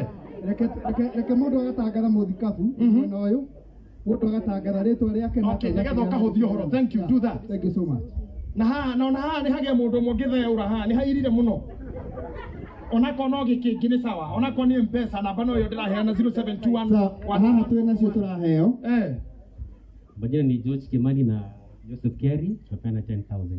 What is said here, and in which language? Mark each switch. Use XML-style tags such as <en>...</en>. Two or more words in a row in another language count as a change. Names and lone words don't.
<ki>reke mundu agatangatha muthikabu mwena uyu mundu agatangatha ritwa riake na nigetha ukahuthia uhoro.</ki> <en>Thank you, do that. Thank you so much.</en> <ki>Na haha ni hagia mundu mwe ngitheura haha ni hairire muno onako no gikingi ni sawa onako ni mpesa namba no yo ndiraheana 0721 haha twina cio turaheo</ki> <sw>Majina ni George Kimani na Joseph Kerry, tunapeana 10,000.</sw>